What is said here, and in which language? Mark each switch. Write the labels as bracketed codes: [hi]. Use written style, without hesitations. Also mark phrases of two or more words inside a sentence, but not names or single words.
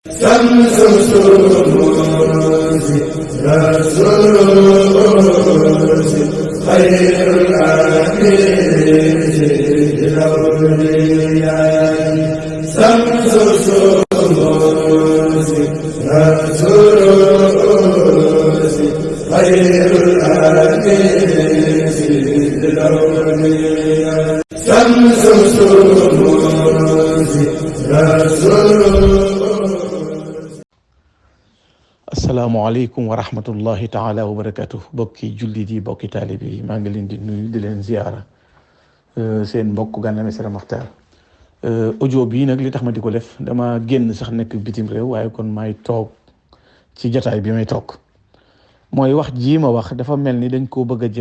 [ar] شمس الشموس رسول خير الأنبياء الأولياء شمس الشموس رسول خير الأنبياء الأولياء شمس الشموس رسول. السلام عليكم ورحمة الله تعالى وبركاته. [wo] bokki jullit yi bokki taalib yi maa ngi leen di nuyu di leen ziyaara seen mbokk Gana Messere Maxtaar. audio bii nag li tax ma di ko def dama génn sax nekk bitim réew waaye kon may toog ci jataay bi may toog mooy wax jii ma wax dafa mel ni dañ koo bëgg a